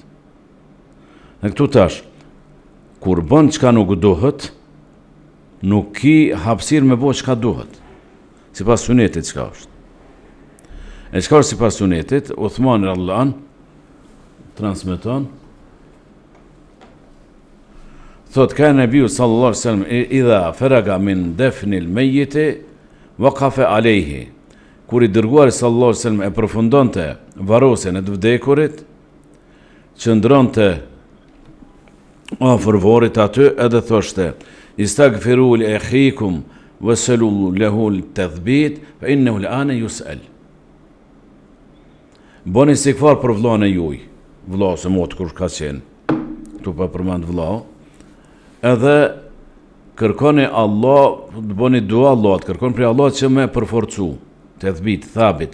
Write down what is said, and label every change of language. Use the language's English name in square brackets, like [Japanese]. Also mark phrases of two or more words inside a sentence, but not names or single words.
[Albanian] Në këtu tash, kur bën çka nuk duhet, nuk ki hapësirë me bë çka duhet. Sipas sunetit çka është. E çka është sipas sunetit, Uthmani [Arabic] رضي الله عنه [Albanian] transmeton, thot ka Nebiu [Arabic] صلى الله عليه وسلم إذا فرغ من دفن الميت وقف عليه. [Albanian] Kur i dërguari [Arabic] صلى الله عليه وسلم [Albanian] e përfundonte varrosjen e të vdekurit, qëndronte afër varrit aty edhe thoshte: [Arabic] "استغفروا لأخيكم وسلوا له التثبيت فإنه الآن يسأل." [Albanian] Boni istighfar për vllahën e juaj, vlla se mot kush ka qenë. Tu pa përmend vlla. Edhe kërkoni Allah, bëni dua Allahut, kërkoni prej Allahut që më përforcu. [Arabic] تثبيت، ثابت.